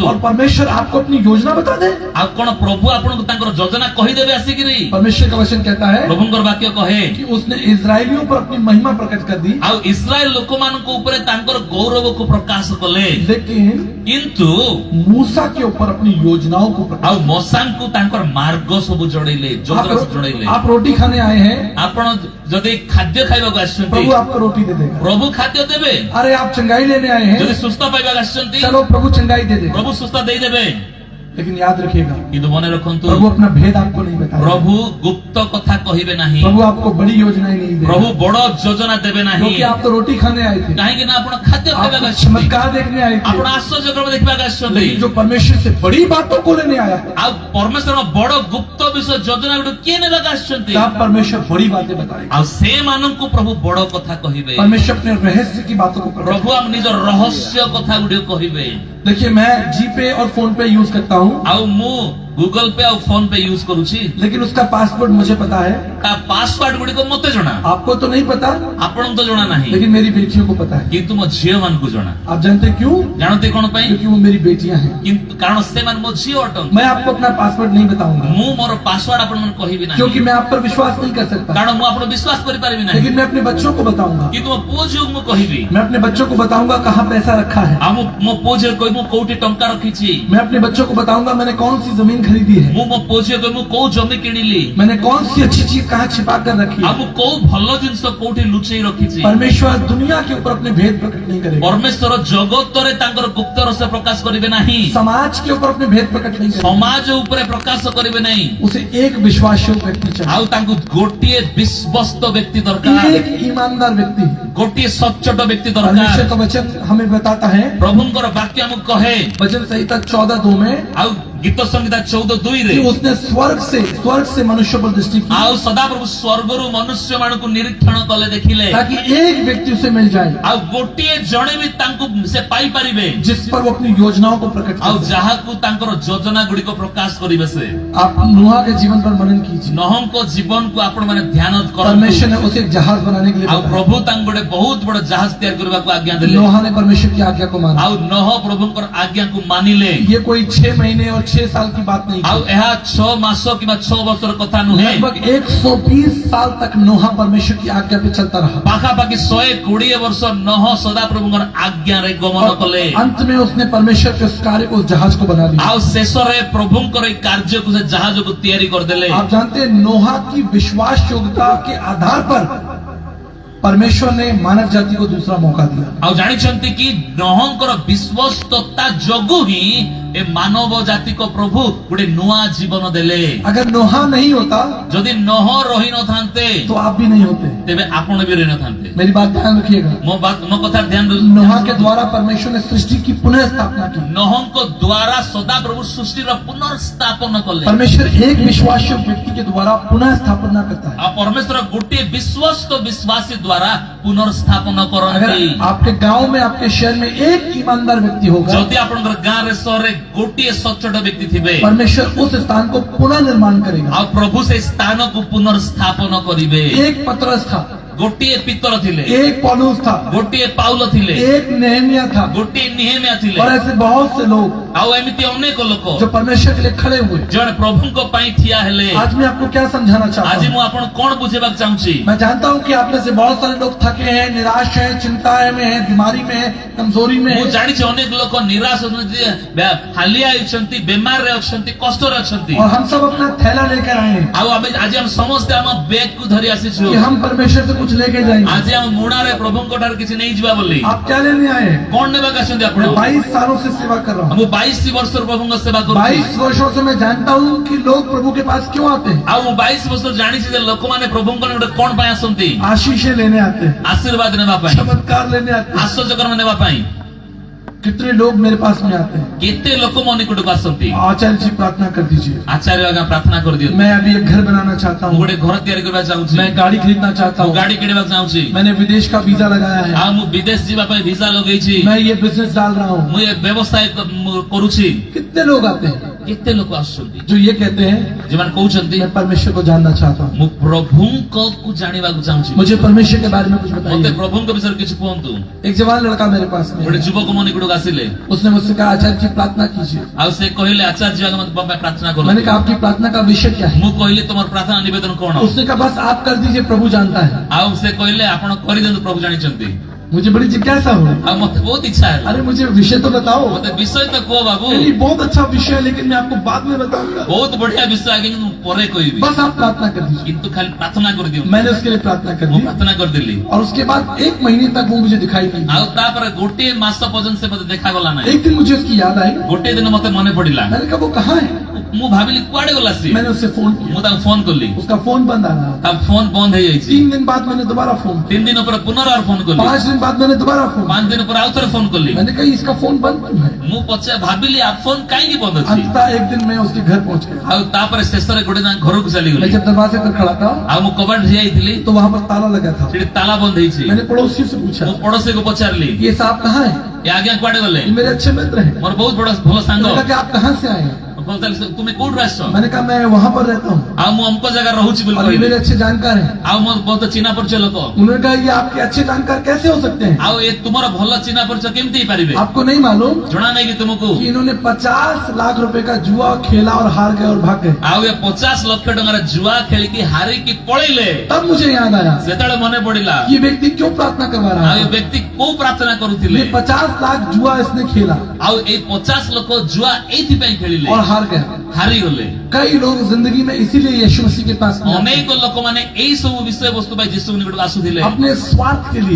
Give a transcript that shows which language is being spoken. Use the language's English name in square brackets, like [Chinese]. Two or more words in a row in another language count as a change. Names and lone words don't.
[Hindi] और परमेश्वर आपको अपनी योजना बता दे। [Odia] ଆ କୋନ ପ୍ରଭୁ ଆପନ କୋ ତାଙ୍କର ଯୋଜନା କହି ଦେବେ ଆସି କି ରେ। [Hindi] परमेश्वर का वचन कहता है [Odia] ପ୍ରଭୁଙ୍କର ବାକ୍ୟ କହେ [Hindi] कि उसने इस्राएलियों पर अपनी महिमा प्रकट कर दी, [Odia] ଆ ଇସ୍ରାଏଲ ଲୋକ ମାନ କୋ ଉପର ତାଙ୍କର ଗୌରବ କୋ ପ୍ରକାଶ କଲେ, [Hindi] लेकिन [Odia] किंतु [Hindi] मूसा के ऊपर अपनी योजनाओं को प्रकट [Odia] ଆଉ ମଶାଙ୍କୁ ତାଙ୍କର ମାର୍ଗ ସବୁ ଜଣେଇଲେ, ଯୋଜନା ସବୁ ଜଣେଇଲେ। [Hindi] आप रोटी खाने आए हैं, [Odia] ଆପଣ ଯଦି ଖାଦ୍ୟ ଖାଇବାକୁ ଆସିଛନ୍ତି [Hindi] प्रभु आपको रोटी दे देगा। [Odia] ପ୍ରଭୁ ଖାଦ୍ୟ ଦେବେ। [Hindi] अरे आप चंगाई लेने आए [Odia] ଯଦି [Hindi] हैं, [Odia] ସୁସ୍ଥ ପାଇବାକୁ ଆସିଛନ୍ତି [Hindi] चलो प्रभु चंगाई दे देगा। [Odia] ପ୍ରଭୁ ସୁସ୍ଥ ଦେଇଦେବେ। [Hindi] लेकिन याद रखिएगा, [Odia] କିନ୍ତୁ ମନେ ରଖନ୍ତୁ [Hindi] प्रभु अपना भेद आपको नहीं बताएगा। [Odia] ପ୍ରଭୁ ଗୁପ୍ତ କଥା କହିବେ ନାହିଁ। [Hindi] प्रभु आपको बड़ी योजनाएं नहीं देगा, [Odia] ପ୍ରଭୁ ବଡ ଯୋଜନା ଦେବେ ନାହିଁ। [Hindi] क्योंकि आप तो रोटी खाने आए थे, [Odia] କାହିଁକି ନା ଆପଣ ଖାଦ୍ୟ ଖାଇବାକୁ [Hindi] आप [Odia] ଆସିଛନ୍ତି, [Hindi] चमत्कार देखने आए [Odia] ଆପଣ [Hindi] थे। [Odia] ଆଶ୍ଚର୍ଯ୍ୟକର୍ମ ଦେଖିବାକୁ ଆସିଛନ୍ତି। [Hindi] लेकिन जो परमेश्वर से बड़ी बातों को लेने आया है, [Odia] ଆଉ ପରମେଶ୍ୱରଙ୍କ ବଡ ଗୁପ୍ତ ବିଷୟ ଯୋଜନା ଗୁଡିକ କିଏ ନେବାକୁ ଆସିଛନ୍ତି? [Hindi] तब परमेश्वर बड़ी बातें बताएगा। [Odia] ଆଉ ସେମାନଙ୍କୁ ପ୍ରଭୁ ବଡ କଥା କହିବେ। [Hindi] परमेश्वर अपने रहस्य की बातों को प्रकट [Odia] ପ୍ରଭୁ ଆମ ନିଜ ରହସ୍ୟ କଥା ଗୁଡିକ କହିବେ। [Hindi] देखिए, मैं जीपे और फोन पे यूज करता हूँ, [Odia] ଆଉ ମୁଁ ଗୁଗଲ पे ଆଉ फोन पे यूज କରୁଛି। [Hindi] लेकिन उसका पासवर्ड मुझे पता है, [Odia] ତା ପାସୱାର୍ଡ ଗୁଡିକ ମତେ ଜଣା, [Hindi] आपको तो नहीं पता, [Odia] ଆପଣଙ୍କୁ ତ ଜଣା ନାହିଁ, [Hindi] लेकिन मेरी बेटियों को पता है। [Odia] କିନ୍ତୁ ମୋ ଝିଅ ମାନଙ୍କୁ ଜଣା। [Hindi] आप जानते हैं क्यों? [Odia] ଜାଣନ୍ତି କଣ ପାଇଁ? [Hindi] क्योंकि वो मेरी बेटियां हैं। [Odia] କିନ୍ତୁ କାରଣ ସେମାନେ ମୋ ଝିଅ ଅଟନ୍ତି। [Hindi] मैं आपको अपना पासवर्ड नहीं बताऊंगा, [Odia] ମୁଁ ମୋର ପାସୱାର୍ଡ ଆପଣମାନଙ୍କୁ କହିବି ନାହିଁ, [Hindi] क्योंकि मैं आप पर विश्वास नहीं कर सकता, [Odia] କାରଣ ମୁଁ ଆପଣ ବିଶ୍ୱାସ କରିପାରିବି ନାହିଁ। [Hindi] लेकिन मैं अपने बच्चों को बताऊंगा। [Odia] କିନ୍ତୁ ମୋ ପୁଅ ଝିଅକୁ ମୁଁ କହିବି। [Hindi] मैं अपने बच्चों को बताऊंगा कहाँ पैसा रखा है। [Odia] ଆଉ ମୁଁ ମୋ ପୁଅ ଝିଅ କହିବି ମୁଁ କୋଉଠି ଟଙ୍କା ରଖିଛି। [Hindi] मैं अपने बच्चों को बताऊंगा मैंने कौन सी जमीन खरीदी है, [Odia] ମୁଁ ମୋ ପୁଅ ଝିଅ କହିବି ମୁଁ କୋଉ ଜମି କିଣିଲି। [Hindi] मैंने कौन सी अच्छी चीज कहाँ छिपा कर रखी [Odia] ଆଉ [Hindi] है। [Odia] ମୁଁ କୋଉ ଭଲ ଜିନିଷ କୋଉଠି ଲୁଚେଇ ରଖିଛି। [Hindi] परमेश्वर दुनिया के ऊपर अपने भेद प्रकट नहीं करेगा, [Odia] ପରମେଶ୍ୱର ଜଗତରେ ତାଙ୍କର ଗୁପ୍ତ ରହସ୍ୟ ପ୍ରକାଶ କରିବେ ନାହିଁ। [Hindi] समाज के ऊपर अपने भेद प्रकट नहीं करेगा। [Odia] ସମାଜ ଉପରେ ପ୍ରକାଶ କରିବେ ନାହିଁ। [Hindi] उसे एक विश्वासयोग्य व्यक्ति चाहिए, [Odia] ଆଉ ତାଙ୍କୁ ଗୋଟିଏ ବିଶ୍ୱସ୍ତ ବ୍ୟକ୍ତି ଦରକାର, [Hindi] एक ईमानदार व्यक्ति। [Odia] ଗୋଟିଏ ସଚ୍ଚୋଟ ବ୍ୟକ୍ତି [Hindi] परमेश्वर [Odia] ଦରକାର। [Hindi] का वचन हमें बताता है, [Odia] ପ୍ରଭୁଙ୍କର ବାକ୍ୟ ଆମକୁ କହେ। [Hindi] वचन संहिता 14:2 में, [Odia] ଆଉ ଗୀତ ସଂହିତା 14:2 ରେ [Hindi] कि उसने स्वर्ग से मनुष्य पर दृष्टि की, [Odia] ଆଉ ସଦାପ୍ରଭୁ ସ୍ୱର୍ଗରୁ ମନୁଷ୍ୟ ମାନଙ୍କୁ ନିରୀକ୍ଷଣ କଲେ ଦେଖିଲେ [Hindi] ताकि एक व्यक्ति उसे मिल जाए [Odia] ଆଉ ଗୋଟିଏ ଜଣେ ବି ତାଙ୍କୁ ସେ ପାଇପାରିବେ [Hindi] जिस पर वो अपनी योजनाओं को प्रकट [Odia] ଆଉ [Hindi] कर सके। [Odia] ଯାହାକୁ ତାଙ୍କର ଯୋଜନା ଗୁଡିକ ପ୍ରକାଶ କରିବେ। ସେ [Hindi] आप नूहा के जीवन पर मनन कीजिए। [Odia] ନହଙ୍କ ଜୀବନକୁ ଆପଣ ମାନେ ଧ୍ୟାନ [Hindi] परमेश्वर [Odia] କରନ୍ତୁ। [Hindi] ने उसे एक जहाज बनाने के लिए [Odia] ଆଉ [Hindi] बताया। [Odia] ପ୍ରଭୁ ତାଙ୍କୁ ଗୋଟେ ବହୁତ ବଡ ଜାହାଜ ତିଆରି କରିବାକୁ ଆଜ୍ଞା ଦେଲେ। [Hindi] नोहा ने परमेश्वर की आज्ञा को माना। [Odia] ଆଉ ନହ ପ୍ରଭୁଙ୍କର ଆଜ୍ଞାକୁ ମାନିଲେ। [Hindi] ये कोई 6 महीने और 6 साल की बात नहीं [Odia] ଆଉ [Hindi] थी। [Odia] ଏହା 6 ମାସ କିମ୍ବା 6 ବର୍ଷର କଥା ନୁହେଁ। [Hindi] लगभग 120 साल तक नोहा परमेश्वर की आज्ञा पे चलता रहा। [Odia] ପାଖାପାଖି 120 ବର୍ଷ ନହ ସଦାପ୍ରଭୁଙ୍କର ଆଜ୍ଞାରେ ଗମନ କଲେ। [Hindi] और अंत में उसने परमेश्वर के उस कार्य को, उस जहाज को बना दिया। [Odia] ଆଉ ଶେଷରେ ପ୍ରଭୁଙ୍କର ଏଇ କାର୍ଯ୍ୟକୁ ସେ ଜାହାଜକୁ ତିଆରି କରିଦେଲେ। [Hindi] आप जानते हैं, नोहा की विश्वास योग्यता के आधार पर परमेश्वर ने मानव जाति को दूसरा मौका दिया। [Odia] ଆଉ ଜାଣିଛନ୍ତି କି ନହଙ୍କର ବିଶ୍ୱସ୍ତତା ଯୋଗୁ ହିଁ ଏ ମାନବ ଜାତିକୁ ପ୍ରଭୁ ଗୋଟେ ନୂଆ ଜୀବନ ଦେଲେ। [Hindi] अगर नोहा नहीं होता [Odia] ଯଦି ନହ ରହିନଥାନ୍ତେ [Hindi] तो आप भी नहीं होते। [Odia] ତେବେ ଆପଣ ବି ରହିନଥାନ୍ତେ। [Hindi] मेरी बात ध्यान रखिएगा। [Odia] ମୋ କଥା ଧ୍ୟାନ [Hindi] नोहा के द्वारा परमेश्वर ने सृष्टि की पुनः स्थापना की। [Odia] ନହଙ୍କ ଦ୍ୱାରା ସଦାପ୍ରଭୁ ସୃଷ୍ଟିର ପୁନର୍ସ୍ଥାପନ କଲେ। [Hindi] परमेश्वर एक विश्वासयोग्य व्यक्ति के द्वारा पुनः स्थापना करता है। [Odia] ଆଉ ପରମେଶ୍ୱର ଗୋଟିଏ ବିଶ୍ୱସ୍ତ ବିଶ୍ୱାସୀ ଦ୍ୱାରା ପୁନର୍ସ୍ଥାପନ [Hindi] अगर [Odia] କରନ୍ତି। [Hindi] आपके गांव में, आपके शहर में एक ईमानदार व्यक्ति होगा, [Odia] ଯଦି ଆପଣଙ୍କର ଗାଁରେ ସହରରେ ଗୋଟିଏ ସଚ୍ଚୋଟ ବ୍ୟକ୍ତି ଥିବେ [Hindi] परमेश्वर उस स्थान को पुनः निर्माण करेगा। [Odia] ଆଉ ପ୍ରଭୁ ସେଇ ସ୍ଥାନକୁ ପୁନର୍ସ୍ଥାପନ କରିବେ। [Hindi] एक पतरस था, [Odia] ଗୋଟିଏ ପିତଳ ଥିଲେ, [Hindi] एक पौलुस था, [Odia] ଗୋଟିଏ ପାଉଲ ଥିଲେ, [Hindi] एक नेहमिया था, [Odia] ଗୋଟିଏ ନିହେମିଆ ଥିଲେ। [Hindi] और ऐसे बहुत से लोग [Odia] ଆଉ ଏମିତି ଅନେକ ଲୋକ [Hindi] जो परमेश्वर के लिए खड़े हुए। [Odia] ଜଣେ ପ୍ରଭୁଙ୍କ ପାଇଁ ଠିଆ ହେଲେ। [Hindi] आज मैं आपको क्या समझाना चाहता [Odia] ଆଜି [Hindi] हूँ? [Odia] ମୁଁ ଆପଣ କଣ ବୁଝେଇବାକୁ ଚାହୁଁଛି? [Hindi] मैं जानता हूँ कि आप में से बहुत सारे लोग थके हैं, निराश हैं, चिंताएं में हैं, बीमारी में हैं, कमजोरी में [Odia] ମୁଁ [Hindi] हैं। [Odia] ଜାଣିଛି ଅନେକ ଲୋକ ନିରାଶ ଅଛନ୍ତି, ହାଲିଆ ହେଇଛନ୍ତି, ବେମାରରେ ଅଛନ୍ତି, କଷ୍ଟରେ ଅଛନ୍ତି। [Hindi] और हम सब अपना थैला लेकर आए हैं [Odia] ଆଉ ଆଜି ଆମେ ସମସ୍ତେ ଆମ ବ୍ୟାଗକୁ ଧରି ଆସିଛୁ। [Hindi] कि हम परमेश्वर से कुछ लेके जाएंगे। [Odia] ଆଜି ଆମ ମୁଣାରେ ପ୍ରଭୁଙ୍କ ଠାରୁ କିଛି ନେଇଯିବା ବୋଲି। [Hindi] आप क्या लेने आए हैं? [Odia] କଣ ନେବାକୁ ଆସିଛନ୍ତି ଆପଣ? [Hindi] मैं 22 सालों से सेवा कर रहा हूँ। [Odia] ମୁଁ 22 ବର୍ଷର ପ୍ରଭୁଙ୍କ ସେବା କରୁଛି। [Hindi] 22 वर्षों से मैं जानता हूँ कि लोग प्रभु के पास क्यों आते हैं। [Odia] ଆଉ ମୁଁ 22 ବର୍ଷ ଜାଣିଛି ଯେ ଲୋକମାନେ ପ୍ରଭୁଙ୍କ ନିକଟରେ କଣ ପାଇଁ ଆସନ୍ତି? [Hindi] आशीषें लेने आते हैं, [Odia] ଆଶୀର୍ବାଦ ନେବା ପାଇଁ, [Hindi] चमत्कार लेने आते हैं। [Odia] ଆଶ୍ଚର୍ଯ୍ୟକର୍ମ ନେବା ପାଇଁ। [Hindi] कितने लोग मेरे पास में आते हैं। [Odia] କେତେ ଲୋକ ମୋ ନିକଟକୁ ଆସନ୍ତି। [Hindi] आचार्य जी प्रार्थना कर दीजिए, [Odia] ଆଚାର୍ଯ୍ୟ ଆଜ୍ଞା ପ୍ରାର୍ଥନା କରିଦିଅନ୍ତୁ। [Hindi] मैं अभी एक घर बनाना चाहता [Odia] ମୁଁ [Hindi] हूँ, [Odia] ଗୋଟେ ଘର ତିଆରି କରିବାକୁ ଚାହୁଁଛି। [Hindi] मैं गाड़ी खरीदना चाहता [Odia] ମୁଁ [Hindi] हूँ, [Odia] ଗାଡି କିଣିବାକୁ ଚାହୁଁଛି। [Hindi] मैंने विदेश का वीजा लगाया है, [Odia] ଆଉ ମୁଁ ବିଦେଶ ଯିବା ପାଇଁ ଭିସା ଲଗେଇଛି। [Hindi] मैं ये बिजनेस डाल रहा हूँ। [Odia] ମୁଁ ଏ ବ୍ୟବସାୟ କରୁଛି। [Hindi] कितने लोग आते हैं [Odia] କେତେ ଲୋକ ଆସୁଛନ୍ତି [Hindi] जो ये कहते हैं [Odia] ଯେଉଁମାନେ କହୁଛନ୍ତି [Hindi] मैं परमेश्वर को जानना चाहता हूँ, [Odia] ମୁଁ ପ୍ରଭୁଙ୍କୁ ଜାଣିବାକୁ ଚାହୁଁଛି। [Hindi] मुझे परमेश्वर के बारे में कुछ [Odia] ମତେ [Hindi] बताइए। [Odia] ପ୍ରଭୁଙ୍କ ବିଷୟରେ କିଛି କୁହନ୍ତୁ। [Hindi] एक जवान लड़का मेरे पास में [Odia] ଗୋଟେ [Hindi] है। [Odia] ଯୁବକ ମୋ ନିକଟକୁ ଆସିଲେ। [Hindi] उसने मुझसे कहा आचार्य जी प्रार्थना कीजिए। [Odia] ଆଉ ସେ କହିଲେ ଆଚାର୍ଯ୍ୟ ଆଜ୍ଞା ମତେ ପାଇଁ ପ୍ରାର୍ଥନା [Hindi] मैंने [Odia] କରନ୍ତୁ। [Hindi] कहा आपकी प्रार्थना का विषय क्या है? [Odia] ମୁଁ କହିଲି ତମର ପ୍ରାର୍ଥନା ନିବେଦନ କଣ? [Hindi] उसने कहा बस आप कर दीजिए, प्रभु जानता है। [Odia] ଆଉ ସେ କହିଲେ ଆପଣ କରିଦିଅନ୍ତୁ, ପ୍ରଭୁ ଜାଣିଛନ୍ତି। [Hindi] मुझे बड़ी जिज्ञासा हुई, [Odia] ଆଉ ମତେ ବହୁତ ଇଚ୍ଛା ହେଲା [Hindi] अरे मुझे विषय तो बताओ। [Odia] ମତେ ବିଷୟ ତ କୁହ ବାବୁ [Hindi] ये बहुत अच्छा विषय है, लेकिन मैं आपको बाद में बताऊंगा। [Odia] ବହୁତ ବଢିଆ ବିଷୟ ଆଜ୍ଞା କିନ୍ତୁ ମୁଁ ପରେ କହିବି [Hindi] बस आप प्रार्थना कर दीजिए। [Odia] କିନ୍ତୁ ଖାଲି ପ୍ରାର୍ଥନା କରିଦିଅ [Hindi] मैंने उसके लिए प्रार्थना कर [Odia] ମୁଁ [Hindi] दी, [Odia] ପ୍ରାର୍ଥନା କରିଦେଲି [Hindi] और उसके बाद 1 महीने तक वो मुझे दिखाई नहीं [Odia] ଆଉ [Hindi] दिया। [Odia] ତାପରେ ଗୋଟିଏ ମାସ ପର୍ଯ୍ୟନ୍ତ ସେ ମତେ ଦେଖାଗଲା ନାହିଁ [Hindi] एक दिन मुझे उसकी याद आई, [Odia] ଗୋଟିଏ ଦିନ ମତେ ମନେ ପଡିଲା [Hindi] मैंने कहा वो कहाँ है। [Odia] ମୁଁ ଭାବିଲି କୁଆଡେ ଗଲା ସିଏ [Hindi] मैंने उससे फोन किया, [Odia] ମୁଁ ତାକୁ ଫୋନ କଲି [Hindi] उसका फोन बंद आ रहा था। [Odia] ତା ଫୋନ ବନ୍ଦ ହେଇଯାଇଛି [Hindi] 3 दिन बाद मैंने दोबारा फोन किया, [Odia] 3 ଦିନ ପରେ ପୁନର୍ବାର ଫୋନ କଲି [Hindi] 5 दिन बाद मैंने दोबारा फोन किया। [Odia] 5 ଦିନ ପରେ ଆଉ ଥରେ ଫୋନ କଲି [Hindi] मैंने कहा इसका फोन बंद क्यों है। [Odia] ମୁଁ ଭାବିଲି ଆ ଫୋନ କାହିଁକି ବନ୍ଦ ଅଛି [Hindi] अंततः एक दिन मैं उसके घर पहुंच गया। [Odia] ଆଉ ତାପରେ ଶେଷରେ ଗୋଟେ ଦିନ ଘରକୁ [Hindi] मैं [Odia] ଚାଲିଗଲି [Hindi] जब दरवाजे पर खड़ा था [Odia] ଆଉ ମୁଁ କବାଟ ଯାଇଥିଲି [Hindi] तो वहां पर ताला लगा था। [Odia] ସେଠି ତାଲା ବନ୍ଦ ହେଇଛି [Hindi] मैंने पड़ोसी से पूछा, [Odia] ମୁଁ ପଡୋଶୀକୁ ପଚାରିଲି [Hindi] ये साहब कहाँ है। [Odia] ଏ ଆଜ୍ଞା କୁଆଡେ ଗଲେ [Hindi] ये मेरे अच्छे मित्र हैं। [Odia] ମୋର ବହୁତ ବଡ ଭଲ ସାଙ୍ଗ [Hindi] मैंने कहा कि आप कहाँ से आए हैं। [Odia] ତୁମେ କୋଉଠୁ ଆସିଛ [Hindi] मैंने कहा मैं वहां पर रहता हूँ [Odia] ଆଉ ମୁଁ ଅମୁକ ଜାଗାରେ ରହୁଛି ବୋଲି [Hindi] और ये [Odia] କହିଲି [Hindi] मेरे अच्छे जानकार हैं। [Odia] ଆଉ ମୋର ବହୁତ ଚିହ୍ନା ପରିଚୟ ଲୋକ [Hindi] उन्होंने कहा ये आपके अच्छे जानकार कैसे हो सकते हैं। [Odia] ଆଉ ଏ ତୁମର ଭଲ ଚିହ୍ନା ପରିଚୟ କେମିତି ହେଇପାରିବେ [Hindi] आपको नहीं मालूम [Odia] ଜଣା ନାହିଁ କି ତୁମକୁ [Hindi] कि इन्होंने 50 लाख रुपए का जुआ खेला और हार गए और भाग गए। [Odia] ଆଉ ଏ 50 ଲକ୍ଷ ଟଙ୍କାର ଜୁଆ ଖେଳିକି ହାରିକି ପଳେଇଲେ [Hindi] तब मुझे याद आया [Odia] ସେତେବେଳେ ମନେ ପଡିଲା [Hindi] ये व्यक्ति क्यों प्रार्थना करवा रहा [Odia] ଆଉ ଏ [Hindi] है। [Odia] ବ୍ୟକ୍ତି କୋଉ ପ୍ରାର୍ଥନା କରୁଥିଲେ [Hindi] ये 50 लाख जुआ इसने खेला [Odia] ଆଉ ଏଇ 50 ଲକ୍ଷ ଜୁଆ ଏଇଥିପାଇଁ ଖେଳିଲେ [Hindi] और हार गया। [Odia] ହାରିଗଲେ [Hindi] कई लोग जिंदगी में इसीलिए यीशु मसीह के पास नहीं आते। [Odia] ଅନେକ ଲୋକମାନେ ଏଇ ସବୁ ବିଷୟ ବସ୍ତୁ ପାଇଁ ଯୀଶୁ ନିକଟକୁ ଆସୁଥିଲେ [Hindi] अपने स्वार्थ के लिए।